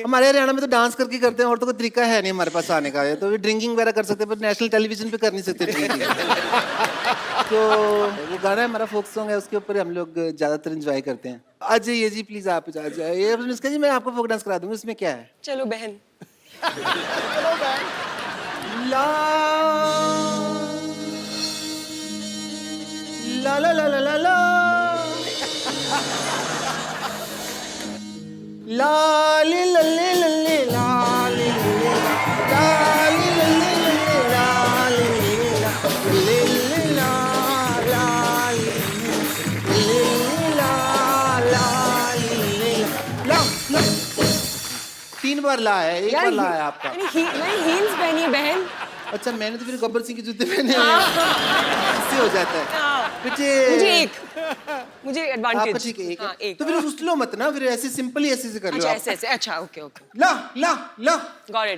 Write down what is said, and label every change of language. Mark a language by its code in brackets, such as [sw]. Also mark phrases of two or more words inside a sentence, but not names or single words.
[hi] हमारे हरियाणा में तो डांस करके करते हैं, और तो कोई तरीका है नहीं हमारे पास आने का। तो ड्रिंकिंग वगैरह कर सकते हैं, पर [en] national television [hi] पे कर नहीं सकते ड्रिंकिंग। तो वो गाना है हमारा, [en] folk song [hi] है, उसके ऊपर हम लोग ज्यादातर एंजॉय करते हैं। आ जाइए जी प्लीज, आप आ जाइए। अनुष्का जी, मैं आपको [en] folk dance [hi] करा दूंगी, इसमें क्या है? चलो बहन। ला ला ला ला ला ला ला लाली लल्ले लल्ले लाली लल्ले लाली लल्ले लल्ले लाली लल्ले ला लाली लल्ले ला लाली ला ला। 3 बार ला है, 1 बार ला है आपका। मैंने हील्स पहनी है बहन। अच्छा मैंने तो फिर गब्बर सिंह के जूते पहने हुए हैं। इससे हो जाता है मुझे एडवांटेज। आपका ठीक है, एक। तो फिर उस लो मत ना, फिर ऐसे सिंपल ही ऐसे करो। अच्छा ऐसे ऐसे, अच्छा [en] okay okay, ला ला ला got it.